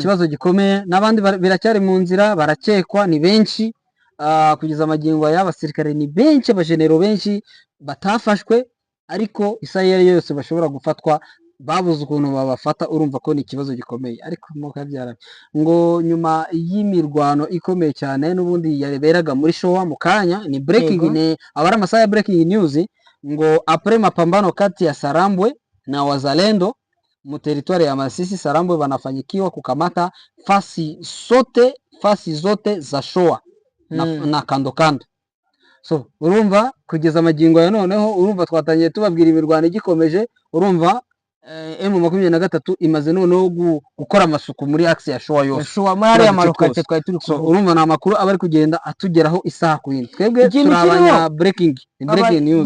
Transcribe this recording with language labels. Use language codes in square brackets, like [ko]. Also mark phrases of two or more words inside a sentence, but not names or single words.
[rw] Ikibazo gikomeye n'abandi biracyari mu nzira, barakekwa ni benshi kugeza amagingo y'abasirikare ni benshi, abajenero benshi batafashwe, ariko isaha yose bashobora gufatwa babuze ukuntu babafata. Urumva ko ni ikibazo gikomeye. Ariko mukabyara ngo nyuma y'imirwano ikomeye cyane n'ubundi yareberaga muri showa mu kanya ni breaking ni abari amasaha ya [en] breaking news [rw] ngo après [sw] mapambano kati ya Sarambwe na Wazalendo mu territoire ya Masisi, Sarambwe wanafanyikiwa kukamata fasi zote za showa na kando. [rw] So urumva kugeza amagingo ya noneho, urumva twatangiye tubabwira imirwano igikomeje. Urumva M23 imaze noneho gukora amasuku muri axe ya showa yose, showa muri ya marokate twari turi kuvuga. Urumva na makuru abari kugenda atugeraho isaha ku yindi. Twebwe turabanya [en] breaking news.